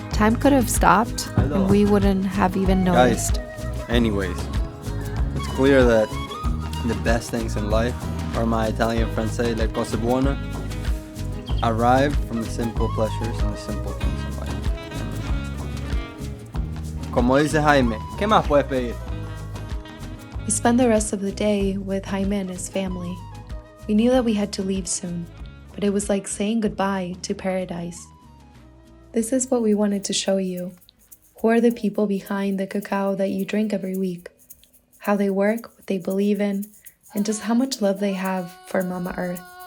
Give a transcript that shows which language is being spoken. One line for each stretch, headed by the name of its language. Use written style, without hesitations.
English: Time could have stopped, and we wouldn't have even noticed. Guys, anyways, it's clear that the best things in life, or my Italian friends say,
Italian: le cose buone,
English: arrive from the simple pleasures and the simple things in life.
Spanish: Como dice Jaime, ¿qué más puedes pedir?
English: We spent the rest of the day with Jaime and his family. We knew that we had to leave soon, but it was like saying goodbye to paradise. This is what we wanted to show you. Who are the people behind the cacao that you drink every week? How they work, what they believe in, and just how much love they have for Mama Earth.